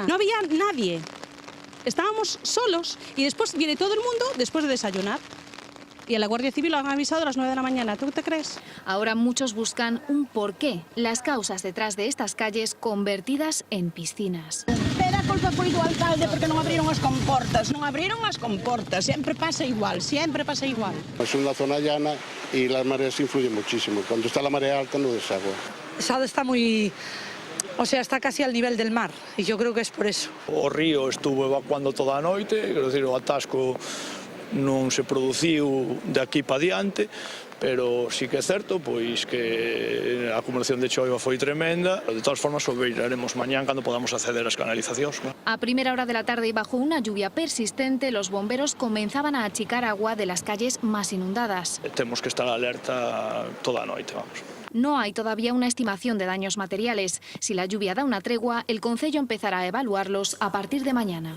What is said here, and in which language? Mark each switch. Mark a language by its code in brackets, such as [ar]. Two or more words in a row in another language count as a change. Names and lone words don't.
[es] No había nadie. Estábamos solos y después viene todo el mundo después de desayunar. Y a la Guardia Civil lo han avisado a las 9 de la mañana. ¿Tú te crees? Ahora muchos buscan un porqué, las causas detrás de estas calles convertidas en piscinas. [gl] Pero a culpa foi do alcalde porque non abriron as comportas. Non abriron as comportas. [es] Siempre pasa igual, siempre pasa igual. Es una zona llana y las mareas influyen muchísimo. Cuando está la marea alta no desagua. Sada está muy... O sea, está casi al nivel del mar y yo creo que es por eso. [gl] O río estuvo evacuando toda a noite, quero dicir, o atasco non se produciu de aquí para diante, pero sí que é certo pois que a acumulación de choiva foi tremenda. De todas formas, o veremos mañán cando podamos acceder ás canalizacións. [es] A primera hora de la tarde y bajo una lluvia persistente, los bomberos comenzaban a achicar agua de las calles más inundadas. [gl] Temos que estar alerta toda a noite, vamos. [es] No hay todavía una estimación de daños materiales. Si la lluvia da una tregua, el concello empezará a evaluarlos a partir de mañana.